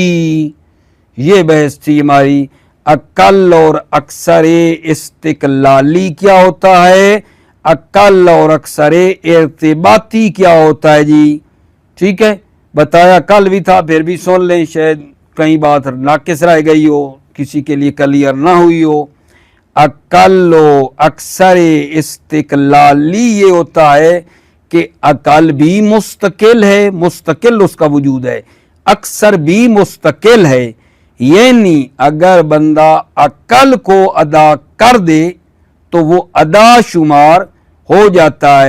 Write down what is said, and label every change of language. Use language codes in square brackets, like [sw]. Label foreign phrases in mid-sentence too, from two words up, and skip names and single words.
[ur] یہ بحث تھی ہماری، اقل اور اکثر استقلالی کیا ہوتا ہے، اقل اور اکثر ارتباطی کیا ہوتا ہے جی، ٹھیک ہے، بتایا کل بھی تھا، پھر بھی سن لیں، شاید کئی بات ناقص رہ گئی ہو، کسی کے لیے کلیئر نہ ہوئی ہو۔ اقل و اکثر استقلالی یہ ہوتا ہے کہ اقل بھی مستقل ہے، مستقل اس کا وجود ہے، اکثر بھی مستقل ہے، یعنی اگر بندہ اقل کو ادا کر دے تو وہ ادا شمار ہو جاتا ہے۔